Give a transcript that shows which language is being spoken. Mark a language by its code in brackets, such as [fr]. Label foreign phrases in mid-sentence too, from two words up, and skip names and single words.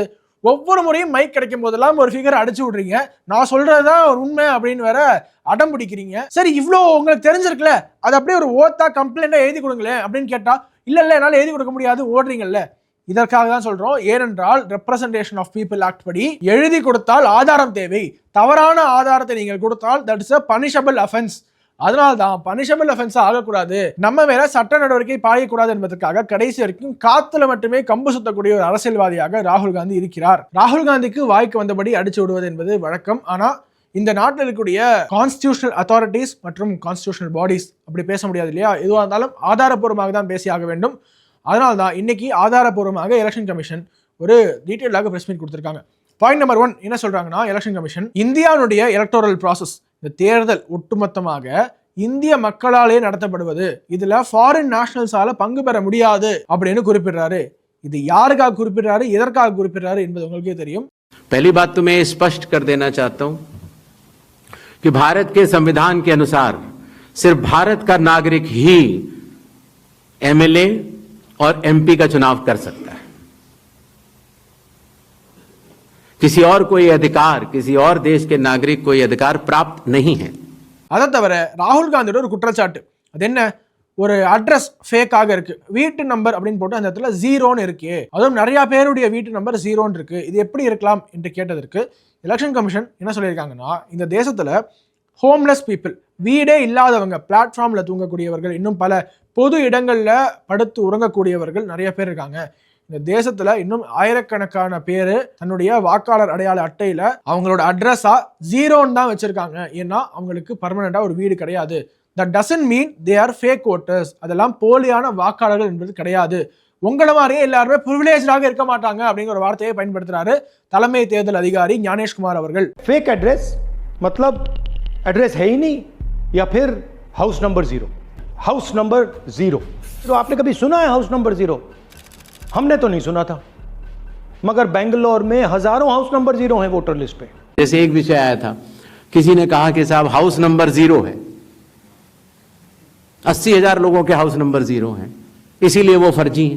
[ta] ஒவ்வொரு முறையும் மைக் கிடைக்கும் போதெல்லாம் ஒரு ஃபிகர் அடிச்சு விடுறீங்க. நான் சொல்றதுதான் ஒரு உண்மை அப்படின்னு வேற அடம் பிடிக்கிறீங்க. சரி, இவ்வளோ உங்களுக்கு தெரிஞ்சிருக்குல்ல, அது அப்படியே ஒரு ஓத்தா கம்ப்ளைண்டா எழுதி கொடுங்களேன் அப்படின்னு கேட்டா, இல்ல என்னால எழுதி கொடுக்க முடியாது ஓடுறீங்கல்ல. இதற்காக தான் சொல்றோம். ஏனென்றால் ரெப்ரசன்டேஷன் ஆஃப் பீப்புள் ஆக்ட் படி எழுதி கொடுத்தால் ஆதாரம் தேவை. தவறான ஆதாரத்தை நீங்கள் கொடுத்தால் [en] that is a punishable offense. [ta] அதனால்தான் [en] punishable offense [ta] ஆகக்கூடாது, நம்ம மேல சட்ட நடவடிக்கை பாயக்கூடாது என்பதற்காக கடைசி வரைக்கும் காத்துல மட்டுமே கம்பு சுத்தக்கூடிய ஒரு அரசியல்வாதியாக ராகுல் காந்தி இருக்கிறார். ராகுல் காந்திக்கு வாய்க்கு வந்தபடி அடிச்சு விடுவது என்பது வழக்கம். ஆனா இந்த நாட்டில் இருக்கக்கூடிய [en] constitutional authorities [ta] மற்றும் [en] constitutional bodies [ta] அப்படி பேச முடியாது இல்லையா? எதுவாக இருந்தாலும் ஆதாரப்பூர்வமாக தான் பேசி ஆக வேண்டும். அதனால்தான் இன்னைக்கு ஆதாரப்பூர்வமாக எலெக்ஷன் கமிஷன் ஒரு டீட்டெயிலாக [en] press meet [ta] கொடுத்திருக்காங்க. [en] point number 1 [ta] என்ன சொல்றாங்கன்னா, எலெக்ஷன் கமிஷன் இந்தியாவுடைய [en] electoral process, [ta] இந்த தேர்தல் ஒட்டுமொத்தமாக இந்திய மக்களாலே நடத்தப்படுவது, இதுல [en] foreign nationals [ta] பங்கு பெற முடியாது அப்படின்னு குறிப்பிடுறாரு. இது யாருக்காக குறிப்பிடுறாரு, எதற்காக குறிப்பிடுறாரு என்பது உங்களுக்கே தெரியும். [hi] पहली बात तो मैं स्पष्ट कर देना चाहता हूं कि भारत के संविधान के अनुसार सिर्फ भारत का नागरिक ही एमएलए और एमपी का चुनाव कर सकता है. किसी और कोई अधिकार, किसी और देश के नागरिक कोई अधिकार प्राप्त नहीं है. [ta] அதை தவிர ராகுல் காந்தியோட ஒரு குற்றச்சாட்டு, அது என்ன, ஒரு அட்ரஸ் ஃபேக்காக இருக்கு, வீட்டு நம்பர் அப்படின்னு போட்டு அந்த இடத்துல 0ன்னு இருக்கு, அதுவும் நிறைய பேருடைய வீட்டு நம்பர் 0ன்னு இருக்கு, இது எப்படி இருக்கலாம் என்று கேட்டதற்கு எலெக்ஷன் கமிஷன் என்ன சொல்லியிருக்காங்கன்னா, இந்த தேசத்துல [en] homeless people, [ta] வீடே இல்லாதவங்க, பிளாட்ஃபார்ம்ல தூங்கக்கூடியவர்கள், இன்னும் பல பொது இடங்கள்ல படுத்து உறங்கக்கூடியவர்கள் நிறைய பேர் இருக்காங்க. இந்த தேசத்துல இன்னும் ஆயிரக்கணக்கான பேரு தன்னுடைய வாக்காளர் அடையாள அட்டையில அவங்களோட அட்ரஸா 0ன்னு தான் வச்சிருக்காங்க. ஏன்னா அவங்களுக்கு பர்மனண்டா ஒரு வீடு கிடையாது. [en] That doesn't mean they are fake voters. [ta] அதெல்லாம் போலியான வாக்காளர்கள் என்பது கிடையாது. உங்கள மாதிரியே எல்லாருமே பிரிவிலேஜாக இருக்க மாட்டாங்க அப்படிங்கிற ஒரு வார்த்தையை பயன்படுத்துறாரு தலைமை தேர்தல் அதிகாரி ஞானேஷ்குமார் அவர்கள். [en] fake address [hi] मतलब एड्रेस है ही नहीं, या फिर [en] house number [hi] 0, [en] house number [hi] 0. तो आपने कभी सुना है [en] house number [hi] 0? हमने तो नहीं सुना था, मगर बेंगलोर में हजारों [en] house number [hi] 0 हैं [en] voter list [hi] पे. जैसे एक विषय आया था, किसी ने कहा कि साहब [en] house number [hi] 0 है, 80,000 लोगों के [en] house number [hi] 0 हैं, इसीलिए वो फर्जी हैं.